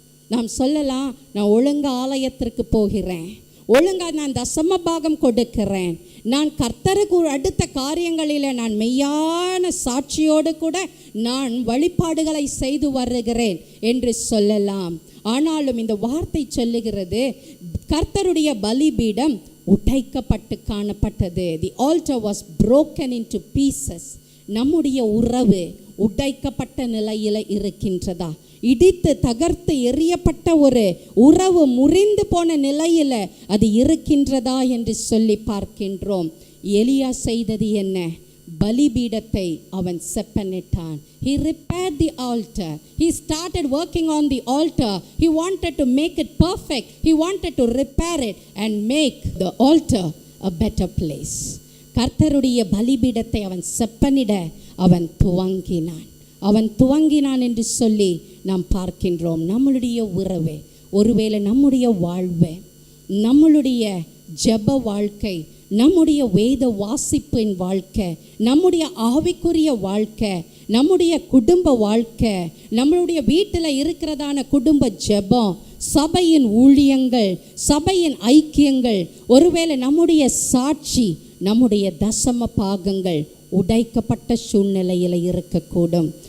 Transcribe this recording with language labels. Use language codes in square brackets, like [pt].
[ta] நாம் சொல்லலாம், நான் ஒழுங்கா ஆலயத்திற்கு போகிறேன், ஒழுங்கா நான் தசம பாகம் கொடுக்கிறேன், நான் கர்த்தருக்கு அடுத்த காரியங்களில் நான் மெய்யான சாட்சியோடு கூட நான் வழிபாடுகளை செய்து வருகிறேன் என்று சொல்லலாம். ஆனாலும் இந்த வார்த்தை சொல்லுகிறது, கர்த்தருடைய பலிபீடம் உடைக்கப்பட்டு காணப்பட்டது. [en] The altar was broken into pieces. [ta] நம்முடைய உறவு உடைக்கப்பட்ட நிலையில் இருக்கின்றதா? இடித்து தகர்த்து எறியப்பட்ட ஒரு உறவு முறிந்து போன நிலையில் அது இருக்கின்றதா என்று சொல்லி பார்க்கின்றோம். எலியா செய்தது என்ன? பலிபீடத்தை அவன் செப்பனிட்டான். [en] He repaired the altar. He started working on the altar. He wanted to make it perfect. He wanted to repair it and make the altar a better place. [ta] கர்த்தருடைய பலிபீடத்தை அவன் செப்பனிட அவன் துவங்கினான் என்று சொல்லி நாம் பார்க்கின்றோம். நம்மளுடைய உறவு, ஒருவேளை நம்முடைய வாழ்வு, நம்மளுடைய ஜெப வாழ்க்கை, நம்முடைய வேத வாசிப்பின் வாழ்க்கை, நம்முடைய ஆவிக்குரிய வாழ்க்கை, நம்முடைய குடும்ப வாழ்க்கை, நம்மளுடைய வீட்டில் இருக்கிறதான குடும்ப ஜெபம், சபையின் ஊழியங்கள், சபையின் ஐக்கியங்கள், ஒருவேளை நம்முடைய சாட்சி, நம்முடைய தசம பாகங்கள் உடைக்கப்பட்ட சூழ்நிலையில் இருக்கக்கூடும்.